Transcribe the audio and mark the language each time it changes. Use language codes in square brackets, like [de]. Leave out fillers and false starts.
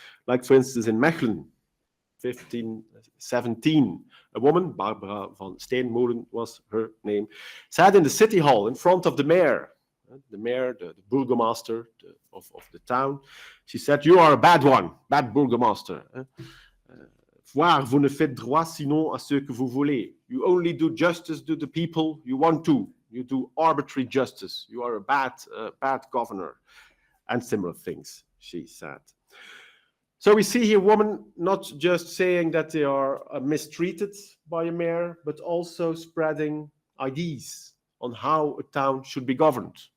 [en] Like, for instance, in Mechelen, 1517, a woman, Barbara van Steenmolen was her name, sat in the city hall in front of the mayor, the burgomaster of the town. She said, "You are a bad one, bad burgomaster. [fr] Voir, vous ne faites droit sinon à ce que vous voulez. [en] You only do justice to the people you want to. You do arbitrary justice. You are a bad governor," and similar things, she said. So we see here women not just saying that they are mistreated by a mayor, but also spreading ideas on how a town should be governed.